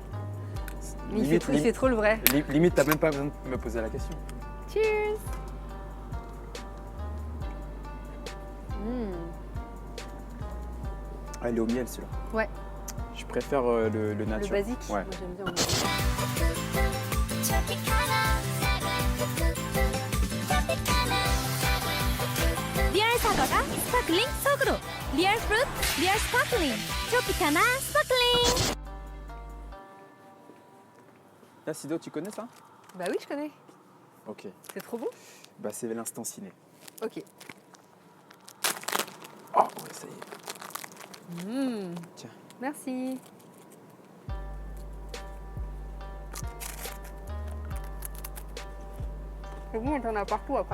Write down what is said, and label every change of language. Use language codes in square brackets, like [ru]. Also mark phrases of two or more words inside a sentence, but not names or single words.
[fr] Mais il fait trop le vrai. Limite, t'as même pas besoin de me poser la question. Cheers. Mmh. Ah, il est au miel, celui-là. Ouais. Je préfère le Le nature. basique, Ouais. moi j'aime bien. en mode- [ko] 리얼 사과가 스파클링 속으로 리얼 프루트 리얼 스파클링 트로피카나 스파클링 [fr] Là, Sido, tu connais ça? Bah oui, je connais. Ok. C'est trop bon. Bah, c'est l'instant ciné. Ok. Oh, ouais, ça y est. Mmh. Tiens. Merci. C'est bon, t'en as partout après.